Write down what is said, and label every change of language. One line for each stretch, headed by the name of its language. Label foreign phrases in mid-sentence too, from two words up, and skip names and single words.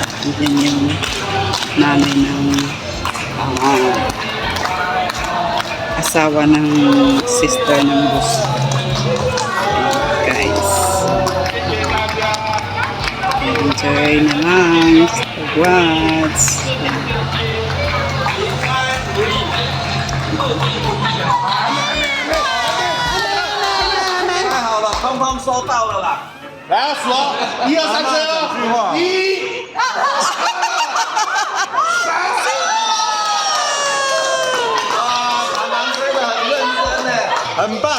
Filipino: Yan yung nanay ng asawa ng sister ng boss. Guys, enjoy na lang. Watch. Ayan.
Chinese: 太好了，通通收到了啦！来，数，1、2、3，吹哦！1、常常吹得很认真呢，很棒。